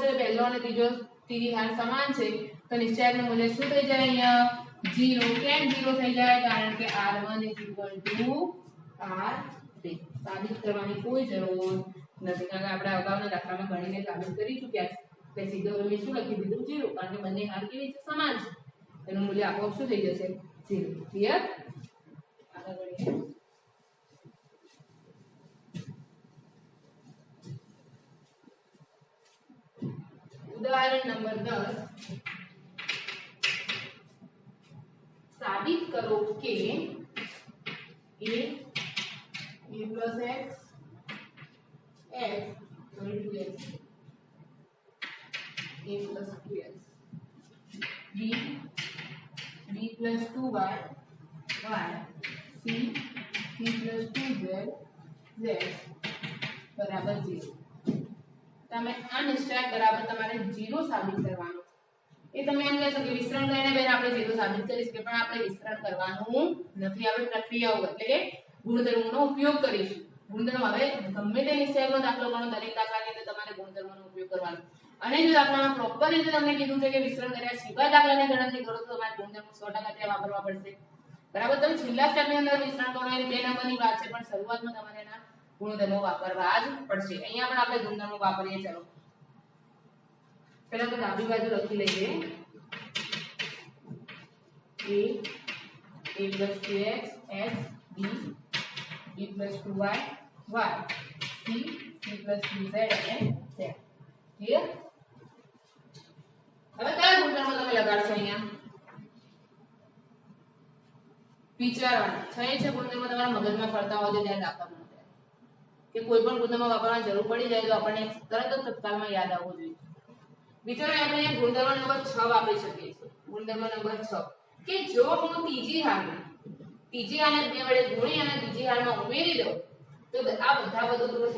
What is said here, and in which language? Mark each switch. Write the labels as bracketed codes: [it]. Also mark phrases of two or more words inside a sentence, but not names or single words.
[gu] કે પહેલો અને ત્રીજી હાર સમાન છે તો નિશ્ચયકનું મૂલ્ય શું થઈ જાય અહીંયા 0 કેમ 0 થઈ જાય કારણ કે r1 r2 સાબિત કરવાની કોઈ જરૂર નથી કારણ કે આપણે અગાઉના દાખલામાં ગણીને સાબિત કરી ચૂક્યા છે એટલે સીધો મેં શું લખી દીધું 0 કારણ કે બંને હાર કેવી છે સમાન છે એનું મૂલ્ય આપોઆપ શું થઈ જશે 0 ક્લિયર આગળ વધીએ ઉદાહરણ નંબર 10 સાબિત કરો કે [en] a plus x x equal to x a plus 2x b plus 2y y c plus 2z z [gu] બરાબર 0 તમે આ નિશ્ચય બરાબર તમારે 0 સાબિત કરવાનું એ તમે એમ કહેશો કે વિસ્તરણ કરીને બેન આપણે 0 સાબિત કરી શકીએ પણ આપણે વિસ્તરણ કરવાનું નથી આપણે પ્રક્રિયાઓ એટલે કે ગુણધર્મોનો ઉપયોગ કરીશું ગુણધર્મ હવે ગમે તે નિશ્ચયનો દાખલો ગણો દરેક દાખલાની અંદર તમારે ગુણધર્મનો ઉપયોગ કરવાનો અને જો દાખલામાં પ્રોપર રીતે તમને કીધું છે કે વિસ્તરણ કર્યા સિવાય દાખલાની ગણતરી કરો તો તમારે ગુણધર્મ 100% ત્યાં વાપરવા પડશે બરાબર તમે છેલ્લા સ્ટેપની અંદર વિસ્તરણ કરો એ 2 નંબરની વાત છે પણ શરૂઆતમાં તમારે એના ગુણધર્મો વાપરવા જ પડશે અહીંયા પણ આપણે ગુણધર્મો વાપરીએ ચાલો પહેલા તો ડાબી બાજુ લખી લઈએ [en] a plus 2x x b b plus 2y y c c plus 2z [gu] અને z ક્લિયર હવે કયા ગુણધર્મો તમે લગાડશો અહીંયા વિચારવાના છે ગુણધર્મો તમારા મગજમાં ફરતા હોય તો ધ્યાન રાખવાનું કે કોઈ પણ ગુણધર્મ વાપરવાની જરૂર પડી જાય તો આપણને તરત જ તત્કાલમાં યાદ આવવું જોઈએ વિચારો આપણે અહીંયા ગુણધર્મ નંબર 6 વાપરી શકીએ છીએ ગુણધર્મ નંબર 6 કે જો હું ત્રીજી હાલને 2 વડે ગુણી અને બીજી હાલમાં ઉમેરી દઉં તો આ બધા પદો દૂર થઈ